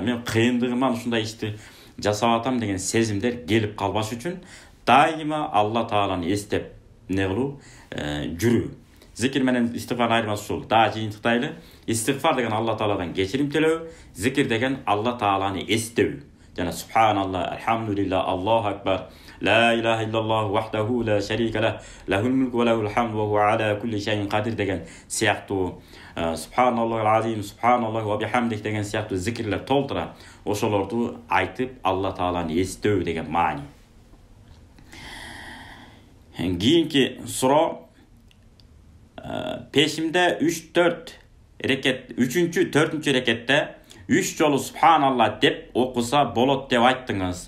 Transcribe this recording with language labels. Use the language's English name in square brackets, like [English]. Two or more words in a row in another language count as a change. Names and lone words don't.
[Kyrgyz] Мен кыйындыгыман ушундай ишти жасап атам деген сезимдер келип калбаш үчүн дайыма Алла Тааланы эстеп эмне кылуу, жүрүү. Зикир менен истигфар айырмасы ушул. Дагы жыйынтыктайлы. Истигфар деген Алла Тааладан кечирим төлөө, зикир деген Алла Тааланы эстөө. [Arabic] Жана سبحان الله، الحمد لله, الله أكبر، لا إله إلا الله وحده لا شريك له، له الملك وله الحمد وهو على كل شيء قدير [Kyrgyz] деген сыяктуу [Arabic] سبحان الله العظيم، سبحان الله وبحمده [Kyrgyz] деген сыяктуу зикирлер толтура. Ошолорду айтып Алла Тааланы эстөө деген маани. Кийинки суроо пешимде 3-4 рекет, 3-4 рекетте 3 жолу субханалла деп окуса болот деп айттыңыз.